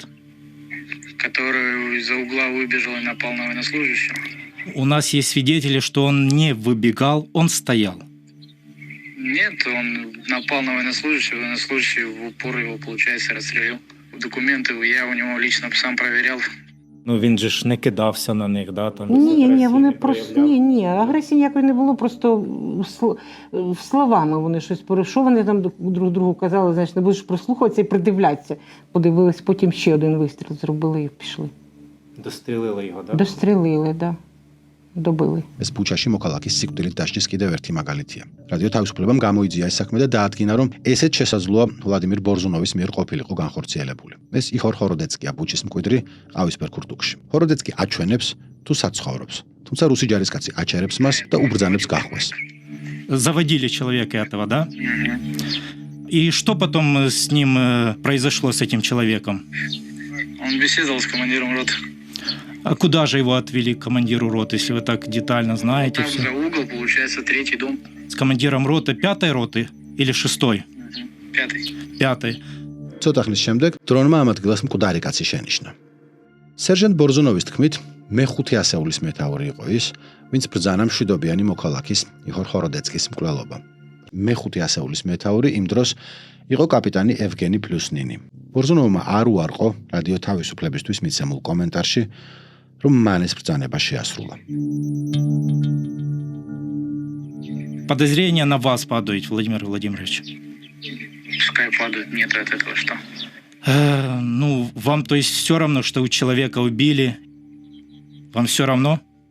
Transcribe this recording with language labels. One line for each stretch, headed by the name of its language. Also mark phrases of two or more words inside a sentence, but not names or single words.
Russian: Который из-за угла выбежал и напал на военнослужащего. У нас есть свидетели, что он не выбегал, он стоял. Нет, он напал на военнослужащего, военнослужащий в упор его, получается, расстрелил. Документы я у него лично сам проверял.
Ukrainian: Ну, він же ж не кидався на них, да? Там Ні, вони просто, ні, агресії ніякої не було, просто словами вони щось що вони там друг другу казали, знаєш, не будеш прислухатися і придивлятися. Подивились, потім ще один вистріл зробили і пішли. Дострелили його, да? Дострелили, да. Добили.
Georgian: ეს ბუჩაში მოქალაქის სიკვდილით დასჯის კიდევ ერთი მაგალითია. რადიო თავისუფლებამ გამოიძია ეს საქმე და დაადგინა, რომ ესეც შესაძლოა ვლადიმირ ბორზუნოვის მიერ ყოფილიყო განხორციელებული. ეს იხორ ხოროდეცკია ბუჩის მკვიდრი ყავისფერ ქურთუკში. ხოროდეცკი აჩვენებს თუ საცხოვრობს, თუმცა რუსი ჯარისკაცი აჩერებს მას და უბრძანებს გახვეს.
Russian: Заводили человека этого, да? И что потом с ним произошло, с этим человеком? Он беседовал с командиром роты. А куда же его отвели к командиру роты, если вы так детально знаете Там все? за угол, получается, 3-й дом. С командиром роты 5-й роты или 6-й? 5-й. 5-й.
Georgian: ცოტა ხნის შემდეგ დრონმა ამ ადგილას მკვდარი კაცი შენიშნა. სერჟანტ ბორზუნოვის თქმით, მე-5 ასეულის მეთაური იყო ის, ვინც ბრძანა მშვიდობიანი მოქალაქის იხორ ხოროდეცკის მკვლელობა. მე-5 ასეულის მეთაური იმ დროს იყო კაპიტანი ევგენი პლუსნინი. ბორზუნოვმა არ უარყო რადიო თავისუფლებისთვის მიცემულ კომენტარში, რომ მან ეს ბრძანება შეასრულა.
Russian: Подозрения на вас падают, Владимир Владимирович. Пускай падают, нет от этого что. Ну, вам, то есть, все равно, что у человека убили? Вам все равно?